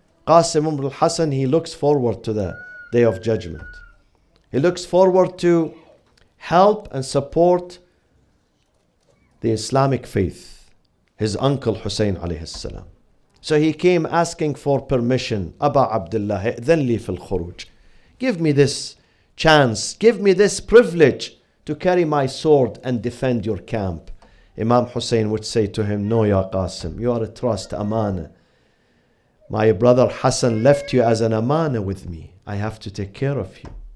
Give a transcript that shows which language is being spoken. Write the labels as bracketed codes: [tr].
[en] Qasim ibn al-Hasan, he looks forward to the day of judgment. He looks forward to help and support the Islamic faith. His uncle Hussein alayhi salam. So he came asking for permission. [ar] Aba Abdullah, إذن لي في الخروج. [en] Give me this chance, give me this privilege to carry my sword and defend your camp. Imam Hussein would say to him, no, Ya Qasim, you are a trust, amana. My brother Hassan left you as an amana with me. I have to take care of you.